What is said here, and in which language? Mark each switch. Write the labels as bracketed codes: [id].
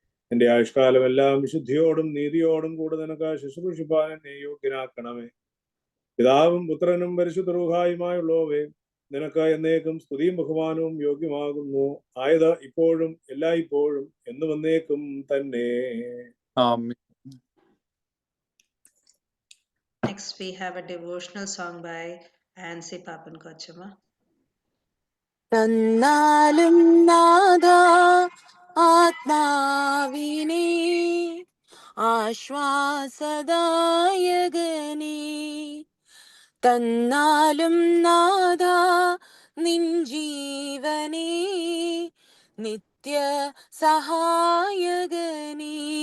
[ml] എന്റെ ആയുഷ്കാലമെല്ലാം വിശുദ്ധിയോടും നീതിയോടും കൂടെ നിനക്ക് ശുശ്രൂഷിപ്പാൻ എന്നെ യോഗ്യനാക്കണമേ. പിതാവും പുത്രനും പരിശുദ്ധ റൂഹായുമായുള്ളവേ, നിനക്ക് എന്നേക്കും സ്തുതിയും ബഹുമാനവും യോഗ്യമാകുന്നു. ആയത് ഇപ്പോഴും എല്ലായ്പ്പോഴും എന്നും എന്നേക്കും തന്നെ. ആമീൻ. [en] Next we have a devotional song by Ansi Papan Kochama. [ml] തന്നാലും നാദാ ആത്മാവിനെ ആശ്വാസദായകനേ, തന്നാലും നാദാ നിൻ ജീവനേ നിത്യ സഹായകനേ.